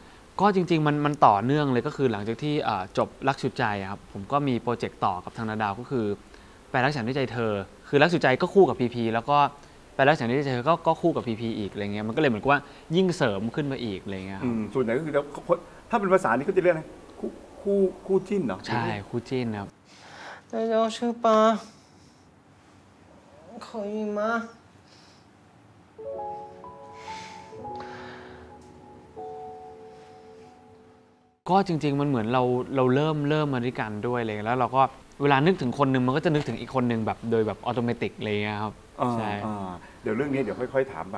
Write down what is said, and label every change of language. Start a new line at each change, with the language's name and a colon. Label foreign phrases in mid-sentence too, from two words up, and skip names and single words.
Thai: ก็จริงๆมันต่อเนื่องเลยก็คือหลังจากที่จบรักสุดใจครับผมก็มีโปรเจกต์ต่อกับทางนาดาวก็คือไปรักฉันด้วยใจเธอคือรักสุดใจก็คู่กับพีพีแล้วก็ไปรักฉันด้วยใจเธอก็คู่กับพีพีอีกอะไรเงี้ยมันก็เลยเหมือนกับว่ายิ่งเสริมขึ้นมาอีกอะไรเงี้ย ส่วนใหญ่ก็คือถ้าเป็นภาษานี้ก็จะเรียกอะไรคู่จิ้นเหรอ ใช่คู่จิ้นครับ
Chinese: 这就是吧可以吗
Thai: ก็จริงๆมันเหมือนเราเริ่มมาด้วยกันด้วยเลยแล้วเราก็เวลานึกถึงคนนึงมันก็จะนึกถึงอีกคนนึงแบบโดยแบบออโตเมติกเลยครับ ใช่เดี๋ยวเรื่องนี้เดี๋ยวค่อยๆถามไป